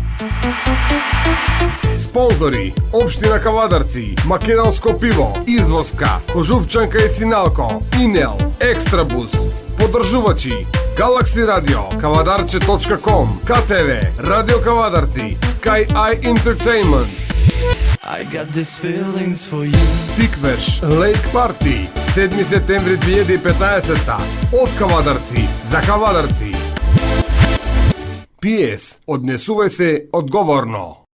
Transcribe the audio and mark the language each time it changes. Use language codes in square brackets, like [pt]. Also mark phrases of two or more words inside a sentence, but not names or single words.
[mk] Спонзори: Општина Кавадарци, Македонско пиво, Извозка, Кожувчанка и Синалко, Инел, Екстрабус. Подржувачи: Галакси Радио, Кавадарче.com, КТВ, Радио Кавадарци, Sky Eye Entertainment. [en] I got these feelings for you. [mk] Тиквеш Лейк Парти, 7 септември 2015. Од Кавадарци за Кавадарци. PS, однесувај се одговорно.